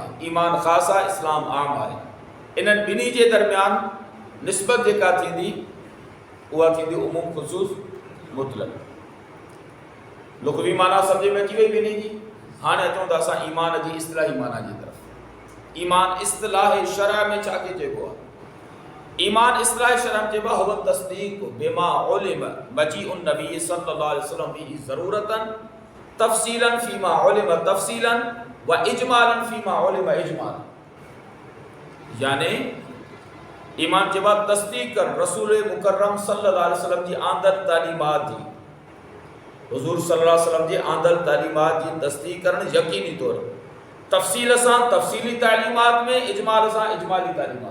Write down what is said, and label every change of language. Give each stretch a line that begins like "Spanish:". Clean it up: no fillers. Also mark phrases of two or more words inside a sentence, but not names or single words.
Sindhi: ईमान ख़ास आहे, इस्लाम आम आहे। इन्हनि ॿिन्ही जे दरमियान निस्बत जेका थींदी उहा थींदी उमूम ख़ुसूस मुतलक़। लुग़वी माना सम्झ में अची वई ॿिन्ही जी। हाणे अचूं था असां ईमान जी इस्तिलाही माना जी तरफ़। ईमान इस्तिलाह शरअ में छा खे चइबो आहे? ईमान इस्तिलाह शरअ में चइबो आहे
Arabic: هو تصديق بما علم مجيء النبي صلى الله عليه وسلم به ضرورة تفصيلا فيما علم تفصيلا وإجمالا فيما علم إجمالا.
Sindhi: यानी ईमान चइबो आहे तस्दीक़ कर रसूल मुकर्रम
Arabic: صلى الله عليه وسلم
Sindhi: जी आंदर तालीमात जी, हुज़ूर
Arabic: صلى الله عليه وسلم
Sindhi: जी आंदर तालीमात जी तस्दीक़ करणु यकीनी तौर, तफ़सील सां तफ़सीली तालीमात में, इजमाल सां इजमाली तालीमात।